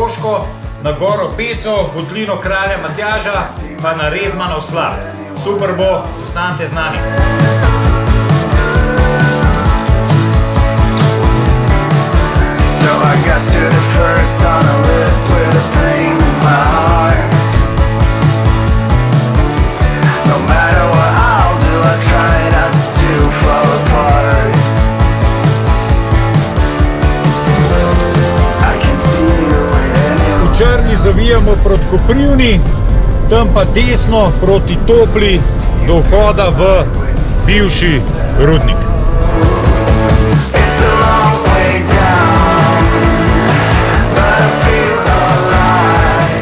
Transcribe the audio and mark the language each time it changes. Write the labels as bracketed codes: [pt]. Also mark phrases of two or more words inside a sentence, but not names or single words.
[sl] Zlatko, na Goro Peco, votlino kralja Matjaža, pa na Rezmanov slap. Super bo, ostanite z nami. [en] So I got to the first on the list with a pain in my heart. No matter what I'll do, I try not to fall apart. I can see you in [sl] V Črni zavijamo proti Koprivni, tam pa desno proti Topli do vhoda v bivši rudnik. [en] It's a long way down, but I feel alive.